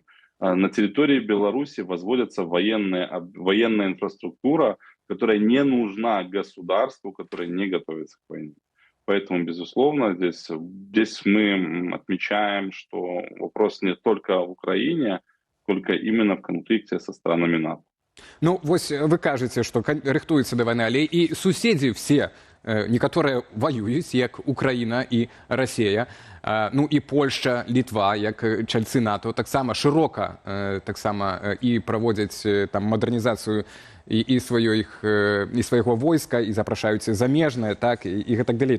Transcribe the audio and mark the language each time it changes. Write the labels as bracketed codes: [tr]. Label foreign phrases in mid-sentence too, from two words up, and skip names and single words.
[ru] На территории Беларуси возводится военная инфраструктура, которая не нужна государству, которое не готовится к войне. Поэтому, безусловно, здесь мы отмечаем, что вопрос не только в Украине, сколько именно в конфликте со странами НАТО. [be] Ну, вось вы кажаце, што рыхтуецца да вайны, але і суседзі все, некаторыя ваююць, як Украіна і Расія, ну і Польшча, Літва, як чальцы НАТО, таксама шырока і праводзяць там мадэрнізацыю і свайго войска, і запрашаюць замежнае, так, і гэтак далей.